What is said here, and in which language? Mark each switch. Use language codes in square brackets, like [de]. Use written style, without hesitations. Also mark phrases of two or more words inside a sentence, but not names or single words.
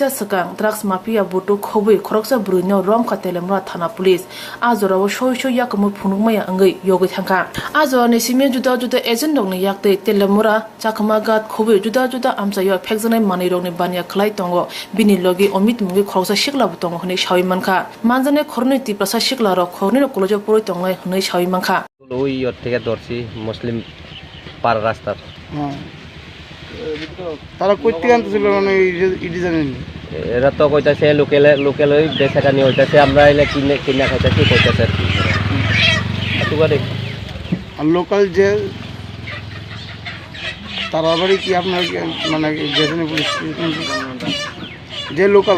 [trp] सकां ड्राग्स माफिया बुटु खोबै खरकसा ब्रुइनो रमखा तेलेमुरा थाना पुलिस आजराव सय याकमु फुनुगमाया अंगै योगै थांखा आजरनि सिमे जुदा जुदा एजेन्ट दंनि याक्तै तेलेमुरा चाकमा गाट खोबै जुदा जुदा आमचायो फेक्जनै मानै रंनि बानिया खलाय तंगो बिनि लगे अमित मुंगे खरकसा सिक्ला बुतंग हनै सावि मानखा मानजाने खरनै तिप्रासा सिक्ला रक खरनै कलेज पुरै तंगै हनै सावि मानखा [bn] ওই ওর থেকে ধরছি মুসলিম পাড়া রাস্তার। তারা কইতে আনতেছিল মানে ইডি জানেন? এরা তো কইতাছে লোকেল ওই বেচাকানি হইতাছে, আমরা এলে কিনা খাইতাছি কইতাছে আর কি। আর লোকাল যে তারা বাড়ি কি আপনার মানে গেছেন পুলিশ যে লোকাল